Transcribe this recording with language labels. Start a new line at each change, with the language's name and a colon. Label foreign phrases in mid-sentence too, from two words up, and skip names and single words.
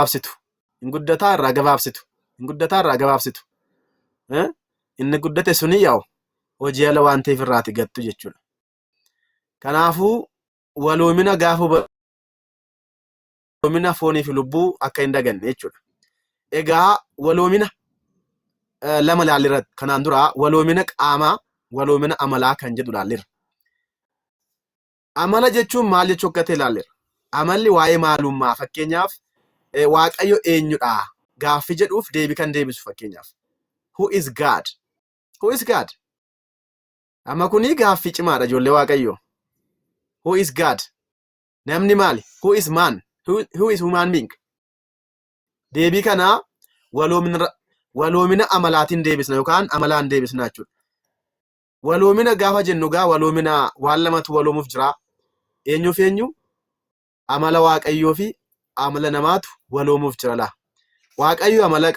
Oromo: gabaabsitu inni guddate suni yaa'u hojii ala waan ta'eef irraati gattu jechuudha kanaafuu waloomina gaafa waloomina foonii fi lubbuu akka hin daganne jechuudha egaa waloomina lama laalirra kanaan dura waloomina qaamaa waloomina amalaa kan jedhu laalirra amala jechuun maal jechuu akka ta'e laalirra amalli waa'ee maalummaa fakkeenyaaf waaqayyo eenyudha gaaffii jedhuuf deebii kan deebisu fakkeenyaaf
English: who is
Oromo: God amma kuni gaaffii cimaadha ijoollee waaqayyo
English: who is God
Oromo: namni maali
English: who is man who is human being
Oromo: deebii kana waloomina amalaatiin deebisna yookaan amalaan deebisna jechuudha waloomina gaafa jennu gaa waloomina waan lamatu waloomuuf jira eenyuuf eenyu amala waaqayyoo fi amala namaatu waloomuuf jira laa waaqayyo amala